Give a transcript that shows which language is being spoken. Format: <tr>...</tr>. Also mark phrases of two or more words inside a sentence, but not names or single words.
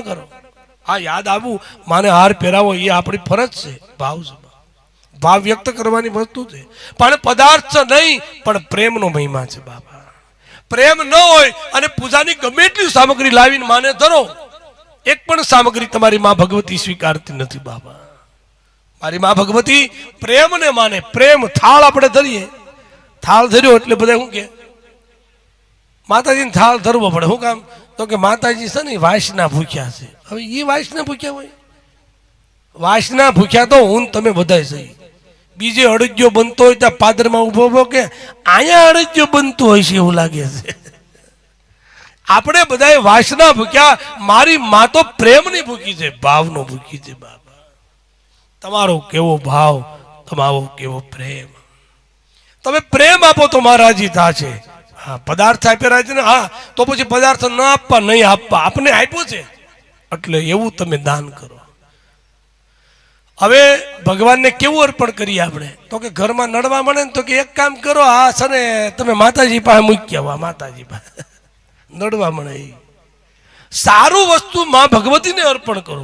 <gu>કરો હા યાદ આવું માને હાર પહેરાવો એ આપણી ફરજ છે ભાવ છે ભાવ વ્યક્ત કરવાની વસ્તુ છે પણ પદાર્થ નહીં પણ પ્રેમ નો મહિમા છે બાબા પ્રેમ ન હોય અને પૂજાની ગમે એટલી સામગ્રી લાવીને માને ધરો એક પણ સામગ્રી તમારી માં ભગવતી સ્વીકારતી નથી બાબા મારી માં ભગવતી પ્રેમ ને માને પ્રેમ થાળ આપણે ધરીએ થાળ ધર્યો એટલે બધાય શું કે માતાજીને થાળ ધરવો પડે શું કામ તો કે માતાજી છે ને વાસના ભૂખ્યા છે હવે ઈ વાસના ભૂખ્યા હોય વાસના ભૂખ્યા તો હું તમે બધાય છે બીજે અડજ્યો બનતો હોય ત્યાં પાદર માં ઊભો ઊભો કે આયા અડજ્યો બનતો હોય છે એવું લાગે છે આપણે બધાય વાસના ભૂખ્યા મારી માં તો પ્રેમની ભૂખી છે ભાવનો ભૂખી છે બાબા તમારો કેવો ભાવ તમારો કેવો પ્રેમ તમે પ્રેમ આપો તો મહારાજી થાશે હા પદાર્થ આપેલા છે ને, હા તો પછી પદાર્થ ન આપવા નહીં આપવા, આપને આપ્યો છે એટલે એવું તમે દાન કરો. હવે ભગવાનને કેવું અર્પણ કરીએ આપણે? તો કે ઘરમાં નડવા મળે ને તો કે એક કામ કરો, આ છે ને તમે માતાજી પાસે મૂકી આવો, માતાજી પાસે નડવા મળે એ સારું વસ્તુ માં ભગવતીને અર્પણ કરો.</gu>